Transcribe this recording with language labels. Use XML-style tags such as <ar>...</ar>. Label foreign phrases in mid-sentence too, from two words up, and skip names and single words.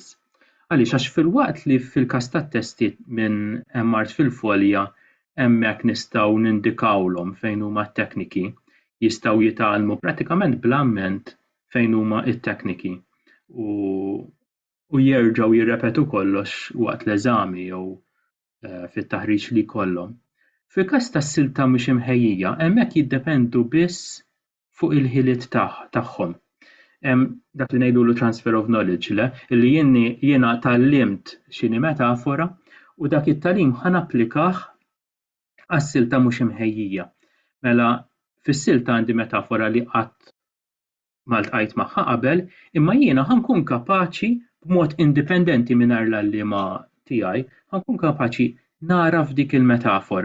<mt>Għaliex għax filwaqt li fil-każ tat-testi minn hemm art fil-folja hemmhekk nistgħu nindikawlhom fejn huma t-tekniki, jistgħu jitgħallmu prattikament bl-amment fejn huma t-tekniki u jerġgħu jirrepetu kollox waqt l-eżami jew fit-taħriġ li jkollhom. Fil-każ tas-silta mhux imħejjija, hemmhekk jiddependu biss fuq il-ħiliet tagħhom. Dak li ngħidulu</mt> <en>transfer of knowledge</en> <mt>li jiena tallimt x'inhi metafora u dak it-tagħlim ħanapplikah għas-silta mhux imħejjija. Mela fis-silta għandi metafora li qatt ma ltqajt magħha qabel, imma jiena ħankun kapaċi b'mod indipendenti mingħajr l-għalliema tiegħi ħankun kapaċi nara f'dik il-metafora.</mt>